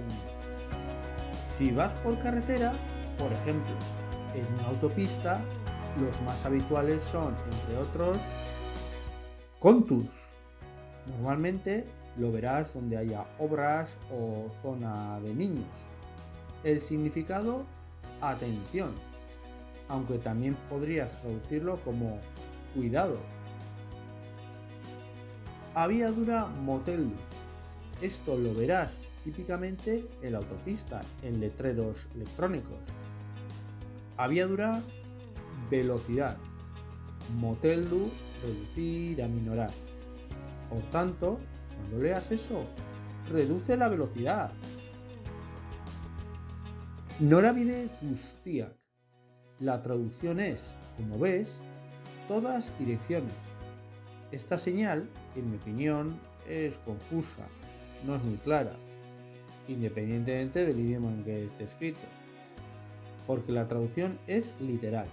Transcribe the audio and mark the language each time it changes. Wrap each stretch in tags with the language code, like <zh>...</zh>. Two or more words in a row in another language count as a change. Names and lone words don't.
<es>Si vas por carretera, por ejemplo, en una autopista, los más habituales son, entre otros, Kontuz. Normalmente lo verás donde haya obras o zona de niños. El significado, atención, aunque también podrías traducirlo como cuidado.</es> <eu>Abiadura moteldu.</eu> <es>Esto lo verás típicamente en la autopista, en letreros electrónicos. Abiadura, velocidad. Moteldu, reducir, aminorar. Por tanto, cuando leas eso, reduce la velocidad.</es> <eu>Norabide guztiak.</eu> <es>La traducción es, como ves, todas direcciones. Esta señal, en mi opinión, es confusa, no es muy clara, independientemente del idioma en que esté escrito, porque la traducción es literal.</es>